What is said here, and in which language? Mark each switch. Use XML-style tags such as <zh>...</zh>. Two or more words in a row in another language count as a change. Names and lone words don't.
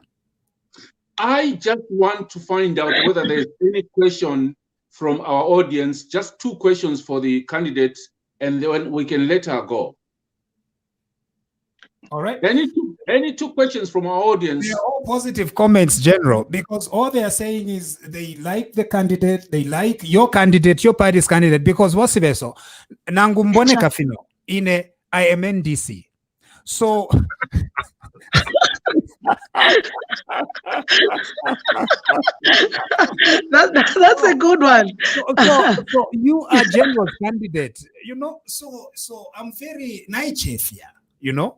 <en>I just want to find out whether there's any question from our audience, just 2 questions for the candidate, and then we can let her go. All right. Any two questions from our audience? They are all positive comments, General, because all they are saying is they like the candidate, they like your candidate, your party's candidate, because</en> <bem>Wosibeso, nangumbone kafino, ine</bem> <en>IMNDC. So that's a good one. So you are General's candidate, you know. So I'm very naive here, you know.</en>